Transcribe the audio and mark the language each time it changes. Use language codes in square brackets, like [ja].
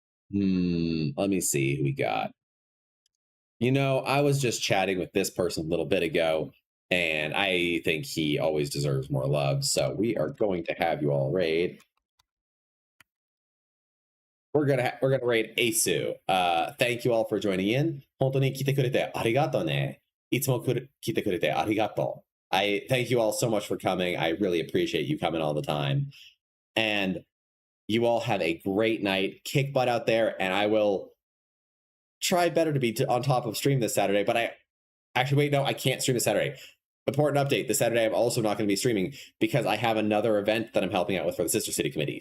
[en] Let me see who we got. You know, I was just chatting with this person a little bit ago, and I think he always deserves more love. So we are going to have you all raid. We're gonna raid Asu. Thank you all for joining in. [ja] 本当に来てくれてありがとうね。いつも来てくれてありがとう. [en] I thank you all so much for coming. I really appreciate you coming all the time. And you all have a great night. Kick butt out there, and I will try better to be on top of stream this Saturday. But I can't stream this Saturday. Important update: this Saturday I'm also not going to be streaming because I have another event that I'm helping out with for the Sister City Committee.